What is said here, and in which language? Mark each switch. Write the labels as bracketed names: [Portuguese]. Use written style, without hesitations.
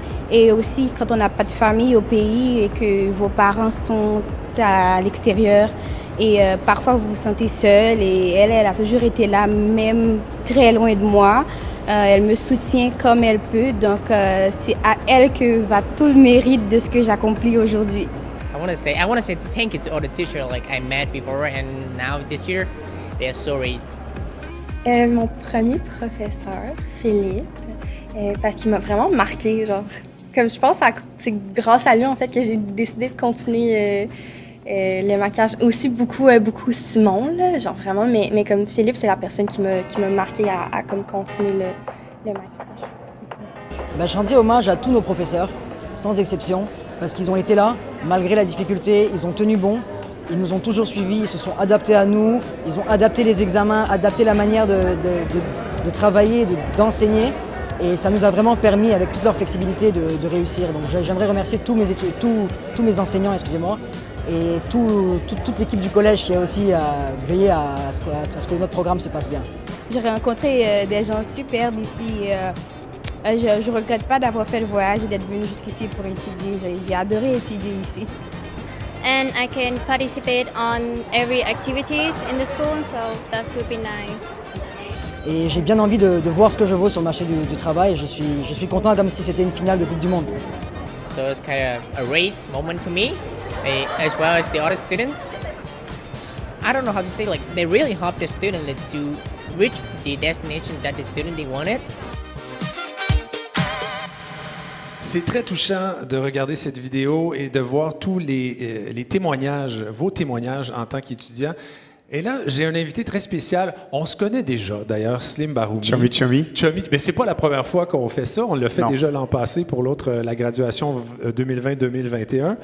[French] Et aussi quand on n'a pas de famille au pays et que vos parents sont à l'extérieur, Et parfois, vous vous sentez seule. Et elle a toujours été là, même très loin de moi. Elle me soutient comme elle peut. Donc, c'est à elle que va tout le mérite de ce que j'accomplis aujourd'hui. [English] I want to say thank you to all the teachers like I met before and now this year. They are so great. [French] Mon premier professeur, Philippe, parce qu'il m'a vraiment marqué, genre. Comme je pense que c'est grâce à lui en fait que j'ai décidé de continuer le maquillage. Aussi beaucoup Simon, là, genre vraiment, mais comme Philippe, c'est la personne qui m'a marqué à comme continuer le maquillage. Ben, je rendrai hommage à tous nos professeurs, sans exception, parce qu'ils ont été là, malgré la difficulté, ils ont tenu bon, ils nous ont toujours suivis, ils se sont adaptés à nous, ils ont adapté les examens, adapté la manière de travailler, d'enseigner. Et ça nous a vraiment permis, avec toute leur flexibilité, de réussir. Donc j'aimerais remercier tous mes enseignants, excusez-moi, et toute l'équipe du collège qui a aussi veillé à ce que notre programme se passe bien. J'ai rencontré des gens superbes ici. Je ne regrette pas d'avoir fait le voyage et d'être venue jusqu'ici pour étudier. J'ai adoré étudier ici. [English] And I can participate on every activities in the school, so that would be nice. [French] Et j'ai bien envie de voir ce que je vaux sur le marché du travail. Je suis content comme si c'était une finale de Coupe du Monde. [English] So it's kind of a great moment for me, as well as the other students. I don't know how to say, like they really help the student to reach the destination that the student they wanted. [French] C'est très touchant de regarder cette vidéo et de voir tous les témoignages, vos témoignages en tant qu'étudiant. Et là, j'ai un invité très spécial. On se connaît déjà, d'ailleurs, Slim Baroumi. Chummy. Mais c'est pas la première fois qu'on fait ça. On l'a fait déjà l'an passé pour la graduation 2020-2021.